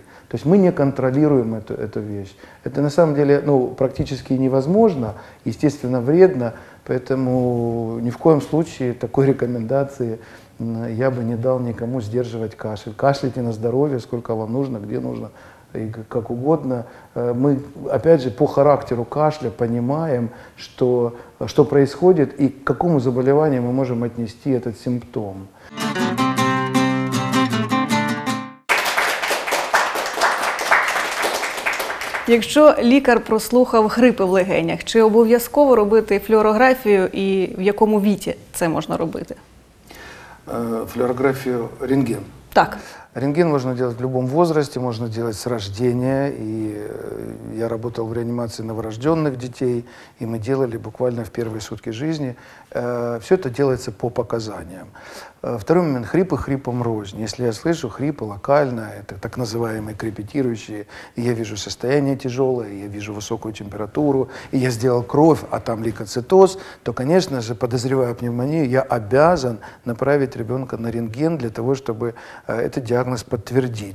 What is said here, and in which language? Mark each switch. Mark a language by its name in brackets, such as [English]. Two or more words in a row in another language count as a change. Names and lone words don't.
[Russian] То есть мы не контролируем эту вещь. Это на самом деле практически невозможно, естественно, вредно, поэтому ни в коем случае такой рекомендации я бы не дал никому сдерживать кашель. Кашляйте на здоровье, сколько вам нужно, где нужно, и как угодно. Мы, опять же, по характеру кашля понимаем, что происходит и к какому заболеванию мы можем отнести этот симптом. [Ukrainian] Якщо лікар прослухав хрипи в легенях, чи обов'язково робити флюорографію і в якому віці це можна робити? [Russian] Флюорографию, рентген. Так. Рентген можно делать в любом возрасте, можно делать с рождения. И я работал в реанимации новорожденных детей, и мы делали буквально в первые сутки жизни. Все это делается по показаниям. Второй момент. Хрипы хрипом рознь. Если я слышу хрипы локально, это так называемые крепетирующие, и я вижу состояние тяжелое, я вижу высокую температуру, и я сделал кровь, а там лейкоцитоз, то, конечно же, подозревая пневмонию, я обязан направить ребенка на рентген для того, чтобы этот диагноз подтвердить.